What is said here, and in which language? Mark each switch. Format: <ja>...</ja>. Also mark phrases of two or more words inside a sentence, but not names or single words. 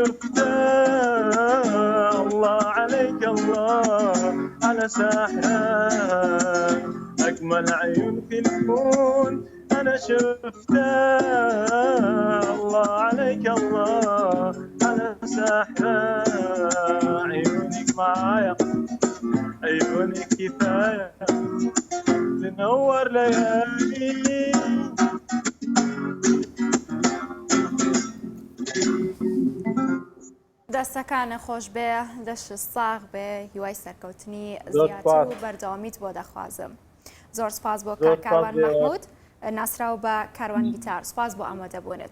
<ar>شفتها الله عليك الله على سحرك أجمل عيون في الكون أنا شفتها الله عليك الله على سحرك عيونك معايا عيونك كفاية تنور ليالي</ar> <ckb>دەستەکانە خۆش بێ دەشت ساغ بێ هیوای سەرکەوتنی زیاتر و بەردەوامیت بۆ دەخوازم زۆر سپاس بۆ کاروان مەحموود ناسراو بە کاروان گیتار سپاس بۆ ئامادەبوونت</ckb>